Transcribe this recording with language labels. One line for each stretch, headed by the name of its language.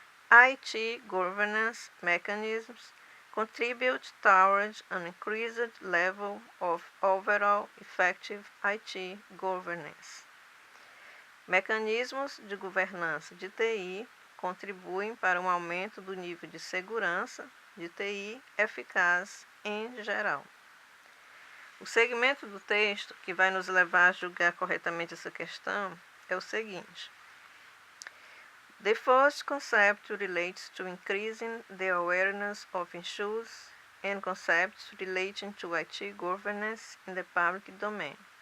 English: IT governance mechanisms contribute towards an increased level of overall effective IT governance.
Portuguese: Mecanismos de governança de TI contribuem para um aumento do nível de segurança de TI eficaz em geral. O segmento do texto que vai nos levar a julgar corretamente essa questão é o seguinte.
English: The first concept relates to increasing the awareness of issues and concepts relating to IT governance in the public domain.